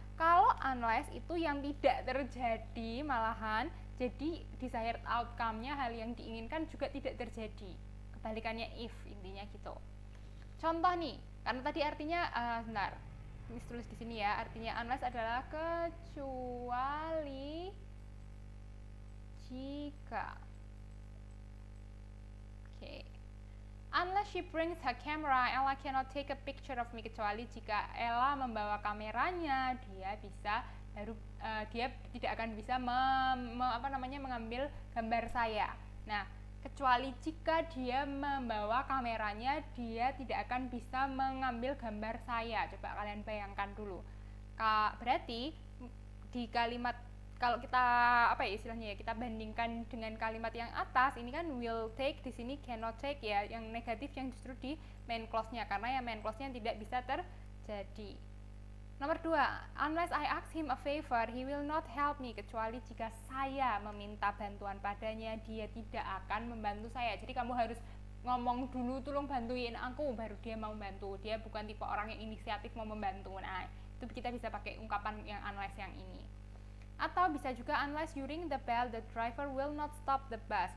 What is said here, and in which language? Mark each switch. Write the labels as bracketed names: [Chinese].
[Indonesian] Kalau unless itu yang tidak terjadi malahan, jadi desired outcome-nya, hal yang diinginkan juga tidak terjadi. Kebalikannya if, intinya gitu. Contoh nih, karena tadi artinya bentar. Ini tulis di sini ya, artinya unless adalah kecuali jika. Oke. [English] Unless she brings her camera, Ella cannot take a picture of me. [Indonesian] Kecuali jika Ella membawa kameranya, dia tidak akan bisa mengambil gambar saya. Nah, kecuali jika dia membawa kameranya, dia tidak akan bisa mengambil gambar saya. Coba kalian bayangkan dulu. Berarti di kalimat, kalau kita kita bandingkan dengan kalimat yang atas, ini kan will take, di sini cannot take ya. Yang negatif yang justru di main clause-nya, karena yang main clause-nya tidak bisa terjadi. Nomor 2, [English] unless I ask him a favor, he will not help me. [Indonesian] Kecuali jika saya meminta bantuan padanya, dia tidak akan membantu saya. Jadi kamu harus ngomong dulu, tolong bantuin aku, baru dia mau bantu. Dia bukan tipe orang yang inisiatif mau membantu. Nah, itu kita bisa pakai ungkapan yang unless yang ini. Atau bisa juga [English] unless you ring the bell, the driver will not stop the bus.